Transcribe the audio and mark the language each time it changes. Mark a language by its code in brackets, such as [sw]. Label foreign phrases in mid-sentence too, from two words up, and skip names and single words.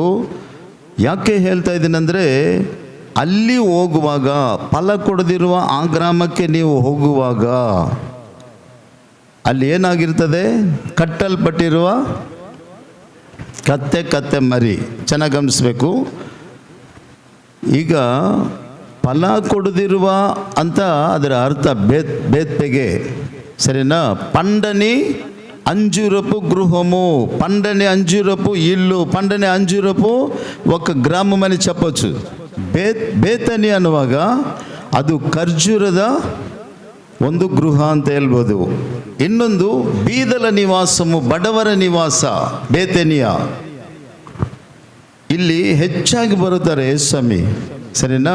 [kn] ಯಾಕೆ ಹೇಳ್ತಾ ಇದ್ದೀನಂದರೆ, ಅಲ್ಲಿ ಹೋಗುವಾಗ, ಫಲ ಕೊಡದಿರುವ ಆ ಗ್ರಾಮಕ್ಕೆ ನೀವು ಹೋಗುವಾಗ ಅಲ್ಲಿ ಏನಾಗಿರ್ತದೆ? ಕಟ್ಟಲ್ಪಟ್ಟಿರುವ ಕತ್ತೆ ಮರಿ. ಚೆನ್ನಾಗಿ ಗಮನಿಸಬೇಕು. ಈಗ ಫಲ ಕೊಡದಿರುವ ಅಂತ ಅದರ ಅರ್ಥ ಬೇತ್ಪೆಗೆ, [te] సరేనా? పండని అంజూరపు గృహము, పండని అంజూరపు ఇల్లు, పండని అంజూరపు ఒక గ్రామం అని చెప్పొచ్చు. [kn] ಬೇತನಿ ಅನ್ನುವಾಗ ಅದು ಖರ್ಜೂರದ ಒಂದು ಗೃಹ ಅಂತ ಹೇಳ್ಬೋದು. ಇನ್ನೊಂದು ಬೀದಲ ನಿವಾಸము, ಬಡವರ ನಿವಾಸ ಬೇತನಿಯ. ಇಲ್ಲಿ ಹೆಚ್ಚಾಗಿ ಬರುತ್ತಾರೆ ಸ್ವಾಮಿ, ಸರಿನಾ?